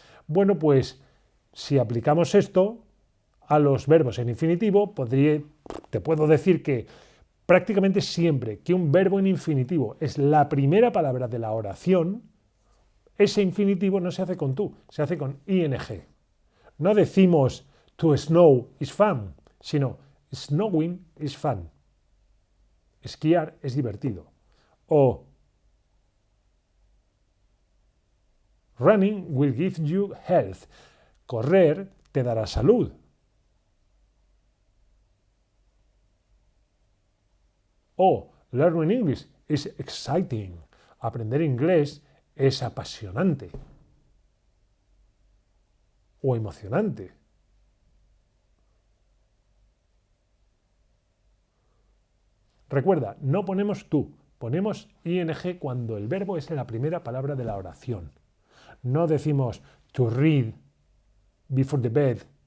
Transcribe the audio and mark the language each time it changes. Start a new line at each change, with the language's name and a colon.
Spanish: Bueno, pues si aplicamos esto a los verbos en infinitivo, te puedo decir que prácticamente siempre que un verbo en infinitivo es la primera palabra de la oración, ese infinitivo no se hace con tú, se hace con ing. No decimos
English: to snow is fun,
Spanish: sino
English: snowing is fun.
Spanish: Esquiar es divertido. O
English: running will give you health.
Spanish: Correr te dará salud.
English: O learning English is exciting.
Spanish: Aprender inglés es apasionante o emocionante. Recuerda, no ponemos tú, ponemos ing cuando el verbo es la primera palabra de la oración. No decimos
English: to read before the bed.